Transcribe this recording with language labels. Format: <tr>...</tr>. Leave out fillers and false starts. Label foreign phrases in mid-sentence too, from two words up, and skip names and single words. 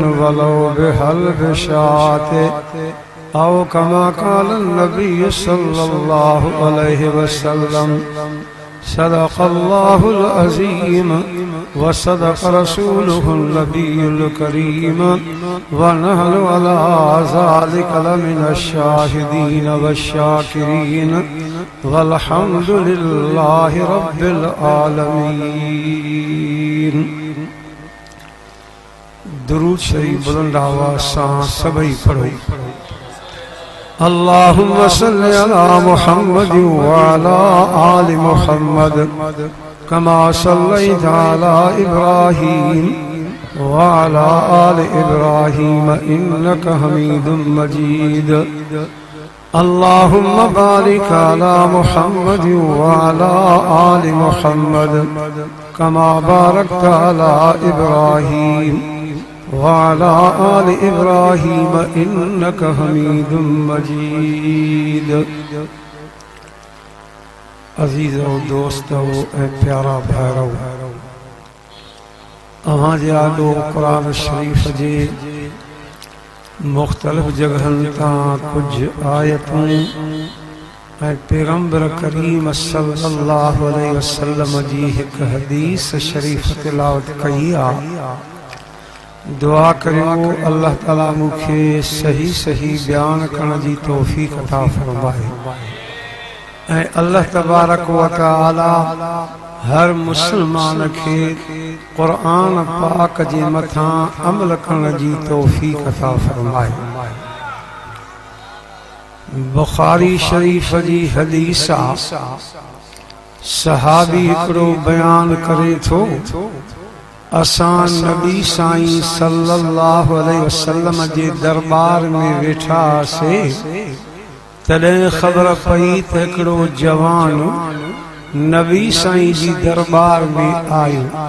<ar>ولو بحلف شاة أو كما قال النبي صلى الله عليه وسلم صدق الله العظيم وصدق رسوله النبي الكريم ونحن على ذلك لمن الشاهدين والشاكرين والحمد لله رب العالمين.</ar> <sd>दुरूद शरीफ बुलंद आवाज़ सां सभई पढ़ो।</sd> <ar>اللهم صل على محمد وعلى آل محمد كما صليت على إبراهيم وعلى آل إبراهيم إنك حميد مجيد. اللهم بارك على محمد وعلى آل محمد كما باركت على إبراهيم وعلى آل إبراهيم إنك حميد مجيد.</ar> <sd>अज़ीज़ो दोस्तो ए प्यारा भाइरो अवां जा कुरान शरीफ जे मुख्तलिफ जगहनि तां कुछ आयतूं ऐं पैगंबर करीम</sd> <ar>صلى الله عليه وسلم</ar> <sd>जी हिक हदीस शरीफ तिलावत कई आहे। दुआ करियो अल्लाह ताला मुखे सही सही बयान करण जी तौफीक अता फरमाए ऐं अल्लाह तबारक व तआला हर मुसलमान के कुरान पाक जे मथां अमल करण जी तौफीक अता फरमाए। बुखारी शरीफ जी हदीस सहाबी हिकड़ो बयान करे थो असां नबी साईं</sd> <ar>صلى الله عليه وسلم</ar> <sd>जे दरबार में वेठा से तॾहिं ख़बर पई त हिकड़ो जवान नबी साईं जी दरबार में आयो।</sd>